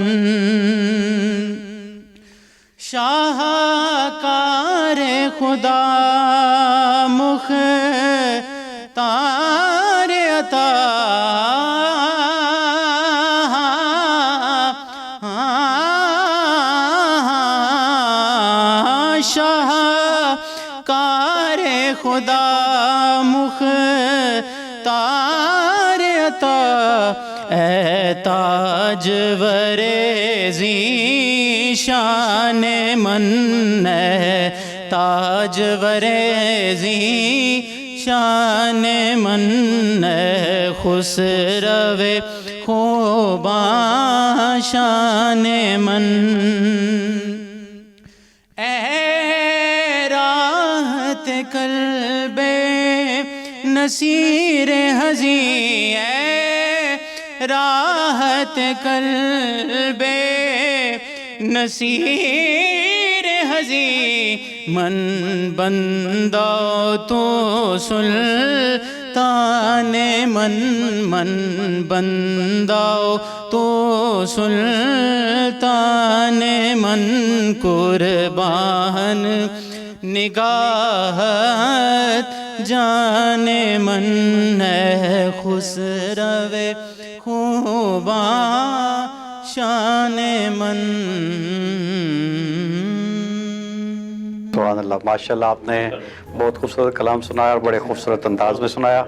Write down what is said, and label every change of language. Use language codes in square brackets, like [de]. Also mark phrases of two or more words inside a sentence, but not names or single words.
[ur] شاہکار خدا مختار عطا، شاہکار خدا مختار عطا, [fa] اے تاجور ذیشان من، اے تاجور ذیشان من، اے خسرو خوباں شان من، اے راحت قلب نصیر حزیں، اے راحت قلب نصیر حزیں، من بندہ تو سلطان من، من بندہ تو سلطان من، قربان نگاہت جان من، ہے خسرو خوباں شان من۔ [ur] سبحان اللہ، ماشاءاللہ آپ نے بہت خوبصورت کلام سنایا اور بڑے خوبصورت انداز میں سنایا۔